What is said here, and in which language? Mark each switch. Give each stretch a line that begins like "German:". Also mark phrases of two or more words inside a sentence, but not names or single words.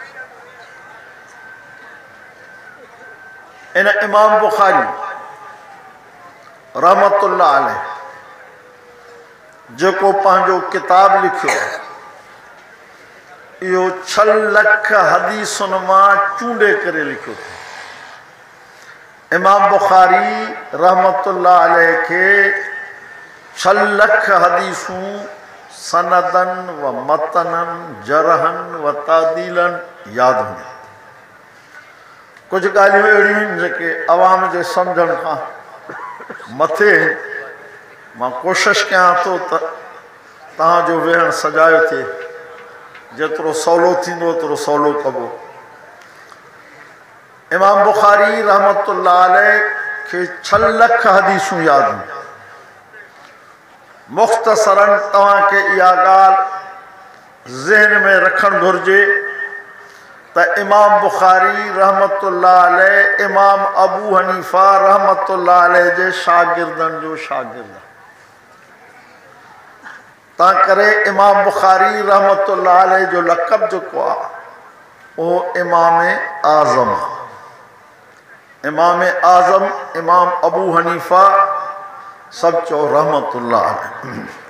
Sindhi: इन इमाम बुखारी
Arabic: رحمة الله عليه
Sindhi: जो पंहिंजो किताब लिखियो इहो 6 लख हदीसुनि मां चूंडे करे लिखियो। इमाम बुखारी
Arabic: رحمة الله عليه
Sindhi: के 6 लख हदीसूं
Arabic: سندًا ومتنًا جرحًا وتعديلًا
Sindhi: याद हुई। कुछ ॻाल्हियूं अहिड़ियूं आहिनि जेके अवाम जे सम्झण खां मथे। मां कोशिशि कयां थो त तव्हांजो वेहण सजायो थिए, जेतिरो सवलो थींदो ओतिरो सवलो कबो। इमाम बुखारी
Arabic: رحمة الله عليه
Sindhi: के 6 लख हदीसूं याद हुई। मुख्तसरन तव्हांखे इहा ॻाल्हि ज़हन में रखणु घुरिजे त इमाम बुखारी
Arabic: رحمة الله عليه
Sindhi: इमाम अबू हनीफा
Arabic: رحمة الله عليه
Sindhi: जे शागिर्दनि जो शागिर्द। तंहिं करे इमाम बुखारी
Arabic: رحمة الله عليه
Sindhi: जो लक़ब जेको आहे उहो इमाम आज़म आहे। इमाम आज़म इमाम अबू हनीफा सब चो
Arabic: رحمة الله عليه.